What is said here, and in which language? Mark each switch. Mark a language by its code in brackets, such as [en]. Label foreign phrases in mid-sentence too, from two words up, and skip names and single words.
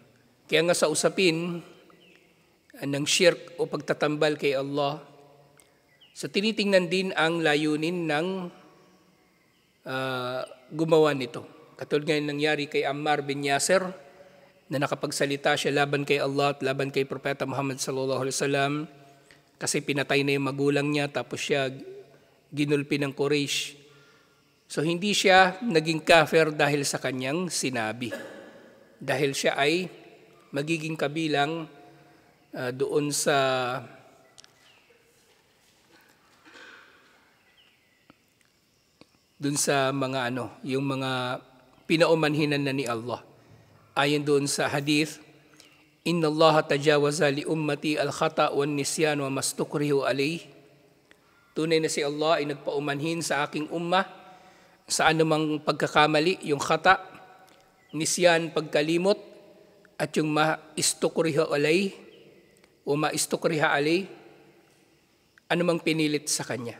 [tl] Kaya nga sa usapin ng shirk o pagtatambal kay Allah, so tinitingnan din ang layunin ng gumawa nito. Katulad ngayon nangyari kay Ammar bin Yasir na nakapagsalita siya laban kay Allah at laban kay Propeta Muhammad [ar] sallallahu alaihi wasallam [tl] kasi pinatay na yung magulang niya tapos siya ginulpi ng Quraysh. So hindi siya naging kafir dahil sa kanyang sinabi. Dahil siya ay magiging kabilang doon sa mga yung mga pinaumanhinan na ni Allah. Ayon doon sa hadith, [ar] إن الله تجاوز لأمتي الخطأ والنسيان وما استكرهوا عليه. [tl] Tunay na si Allah ay nagpaumanhin sa aking ummah sa anumang pagkakamali, yung [ar] الخطأ، النسيان, [tl] pagkalimot, at yung [ar] ما استكرهوا عليه [tl] o [ar] ما استكرهوا عليه, [tl] anumang pinilit sa kanya.